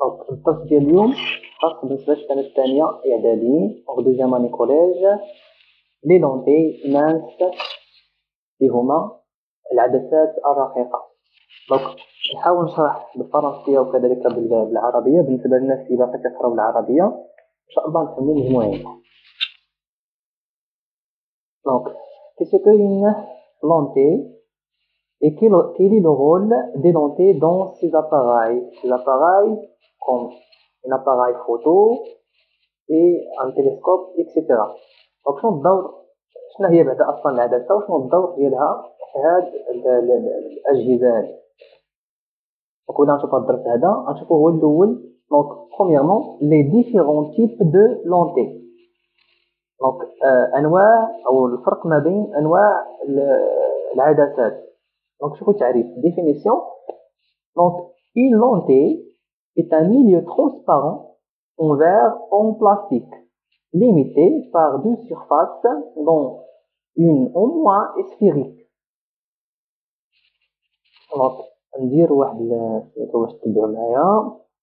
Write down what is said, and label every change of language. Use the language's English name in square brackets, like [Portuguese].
[Arabic] الدرس ديال اليوم خاص بالنسبة للسنة الثانية إعدادي أو [French] دوزيام أني كوليج. لي لونتي مانس [Arabic] اللي هما العدسات الرقيقة. نحاول نشرح بالفرنسية وكذلك بالعربية بالنسبة للناس اللي باقي كيقراو بالعربية إن شاء الله نفهمو مجموعين. [French] Donc, qu'est-ce qu'une lentille et quel est le rôle des lentilles dans ces appareils? Ces appareils comme un appareil photo et un télescope, etc. [Arabic] Donc, شنو هي بعدا أصلا العدسة وشنو الدور ديالها في هاد الأجهزة هادي؟ Donc, ولا نشوفو الدرس هذا غنشوفو هو الأول. [French] Donc, premièrement, les différents types de lentilles. [Arabic] Donc, أنواع أو الفرق ما بين أنواع العدسات. Donc, شوفوا التعريف. [French] Définition. Donc, une lentille est un milieu transparent en verre ou en plastique, limité par deux surfaces dont une au moins est sphérique. [Arabic] Donc, ندير واحد باش تتبعوا معايا.